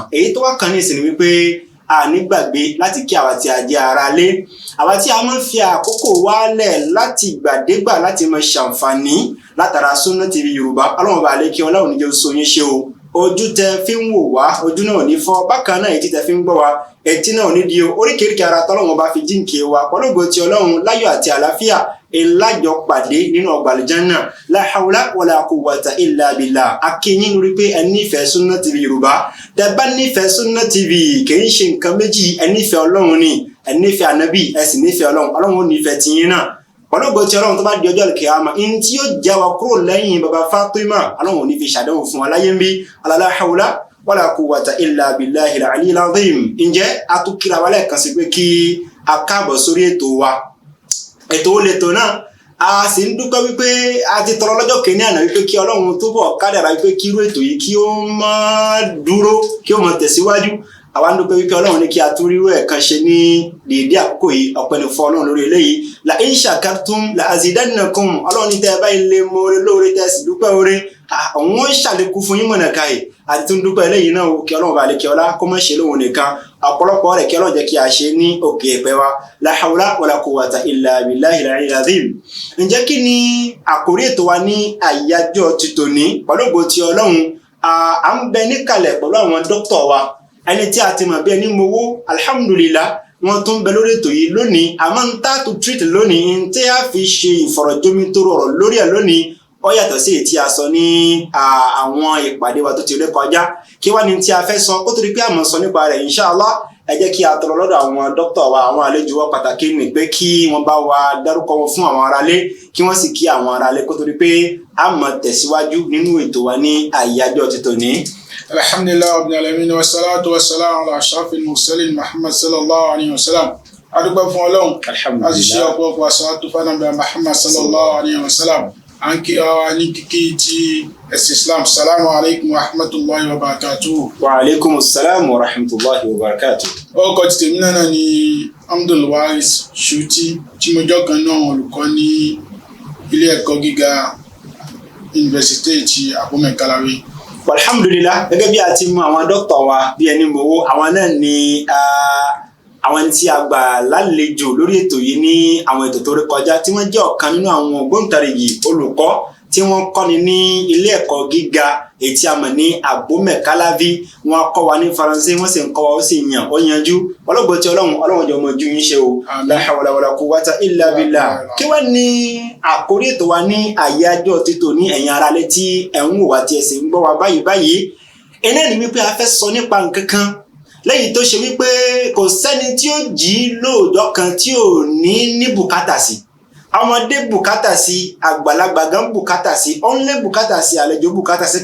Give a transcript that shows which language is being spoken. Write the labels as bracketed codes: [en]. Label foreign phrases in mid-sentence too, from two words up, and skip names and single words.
[yo] Èyí tó wá kàn ní ìsìn wípé a ní gbàgbé láti kí àwa tí a jẹ́ ará lé, àwa tí a máa ń fi àkókò wálẹ̀ láti ìgbàdégbà láti máa ṣàǹfààní látara Sunna TV Yorùbá. Ọlọ́run bá àlékè ọlá ò ní jẹ́ ó so yín ṣe o. Ojú tẹ́ fi ń wò wá, ojú náà ò ní fọ́. Bákan náà etí tẹ́ fi ń gbọ́ wá, etí náà ò ní di o. Oríkèéríkèé ara tọ́lọ́run bá fi jíǹkì wa pẹ̀lú ògo ti Ọlọ́run láyọ̀ àti àlàáfíà ìlàjọ pàdé nínú ọgbà àlùjánnà. [ar] لا حول ولا قوة إلا بالله. [yo] Akínyìn lórí pé ẹ nífẹ̀ẹ́ Sunna TV Yorùbá. Tẹ́ bá nífẹ̀ẹ́ Sunna TV kì í ṣe nǹkan méjì, ẹ nífẹ̀ẹ́ Ọlọ́run ni, ẹ nífẹ̀ẹ́ Ànábì, ẹ sì nífẹ̀ẹ́ Ọlọ́run. Ọlọ́run ó nífẹ̀ẹ́ tiyín náà. Pẹ̀lú ògo ti Ọlọ́run tó bá di ọjọ́ al-qiyamah, in tí yóò já wa kúrò lẹ́yìn baba Fatima, Ọlọ́run ò ní fi ṣàdánwò fún wa láyé ń bí. [ar] لا حول ولا قوة إلا بالله العلي العظيم. [yo] Ǹjẹ́ a tún kíra wa lẹ́ẹ̀kan sí pé kí a káàbọ̀ sórí ètò wa. Ètò ó lè tó náà, a sì ń dúpẹ́ wípé a ti tọrọ lọ́jọ́ kìíní àná wípé kí Ọlọ́run túbọ̀ kádàrá wípé kí irú ètò yìí kí ó máa dúró, kí ó máa tẹ̀síwájú. Àwa ń dúpẹ́ wípé Ọlọ́run ní kí a tún rírú ẹ̀ kan ṣe ní dédé àkókò yìí. Ọpẹ́ ni fún Ọlọ́run lórí eléyìí. [ar] لئن شكرتم لأزيدنكم. [yo] Ọlọ́run ní tẹ́ ẹ bá ilé mọ́re lóore tẹ́ sì dúpẹ́ oore, àwọn ó ṣàlékún fún yín mọ̀nà káyè. Àti tún dúpẹ́ eléyìí náà kí Ọlọ́run bá àlékè ọlá kó má ṣe lóhun nìkan, ọ̀pọ̀lọpọ̀ rẹ̀ kí Ọlọ́run jẹ́ kí a ṣe ní òkè ẹ̀pẹ́ wa. [ar] لا حول ولا قوة إلا بالله العلي العظيم. [yo] Ǹjẹ́ kí ni àkórí ètò wa ní àyájọ́ ti tòní? Pẹ̀lú ògo ti Ọlọ́run, à ń bẹ níkàlẹ̀ pẹ̀lú àwọn dókítà wa, ẹni tí a ti mọ̀ bí ẹni mowó, alhamdulillah, wọ́n tún bẹ lórí ètò yìí lónìí. Àmọ́ ń tá tó treat lónìí, ń tí a fi ṣe ìfọ̀rọ̀jomitoro ọ̀rọ̀ lórí ẹ̀ lónìí, ó yàtọ̀ sí èyí tí a sọ ní àwọn ìpàdé wa tó ti ré kọjá. Kí wá ní tí a fẹ́ sọ kó tó di pé a máa sọ nípa rẹ̀ inshallah. Ẹ jẹ́ kí a tọrọ lọ́dọ̀ àwọn dókítà wa, àwọn àlejò wa pàtàkì ní pé kí wọ́n bá wa dárúkọ wọn fún àwọn aráalé, kí wọ́n sì kí àwọn aráalé kó tó di pé a máa tẹ̀síwájú nínú ètò wa ní àyájọ́ ti tòní. [ar] الحمد لله رب العالمين والصلاة والسلام على أشرف المرسلين محمد صلى الله عليه وسلم. [yo] Adúpẹ́ fún Ọlọ́run. [ar] الحمد لله. [yo] A sì ṣe ọ̀pọ̀lọpọ̀ àṣàtú fánàbà Muhammad [ar] صلى الله عليه وسلم. [yo] À ń kí wa ní kíkí ti ẹ̀sìn Islam. [ar] السلام عليكم ورحمة الله وبركاته. وعليكم السلام ورحمة الله وبركاته. [yo] Orúkọ ti tèmi náà ni Abdul Waris Shuti, tí mo jọ́ kan náà olùkọ́ ní ilé ẹ̀kọ́ gíga Yunifásítì ti Abomey-Calawi. Alhamdulillah, gẹ́gẹ́ bí a ti mú àwọn dókítà wa bí ẹni mowó, àwọn náà ni àwọn tí a gbà lálejò lórí ètò yìí ní àwọn ètò tó rí kọjá tí wọ́n jẹ́ ọ̀kan nínú àwọn ògbóǹtarìgì olùkọ́ tí wọ́n kọ́ni ní ilé ẹ̀kọ́ gíga èyí tí a mọ̀ ní Abomey-Calavi. Wọ́n kọ́ wa ní Faransé, wọ́n sì ń kọ́ wa ó sì yàn ó yanjú. Ọlọ́gbọ́n tí Ọlọ́run jọ mọ̀ ju yín ṣe o. [ar] لا حول ولا قوة إلا بالله. [yo] Kí wá ní àkórí ètò wa ní àyájọ́ títò ní ẹ̀yin aráalé tí ẹ̀ ń wò wá tí ẹ sì ń gbọ́ wa báyìí. Ẹnẹ́ ni wípé a fẹ́ sọ nípa nǹkan kan lẹ́yìn tó ṣe wípé kò sẹ́ni tí ó jí lóòjọ́ kan tí ò ní bùkátà sí. Ọmọdé bùkátà sí, àgbàlagbà gan bùkátà sí, ọ̀nlé bùkátà sí, àlejò bùkátà sí.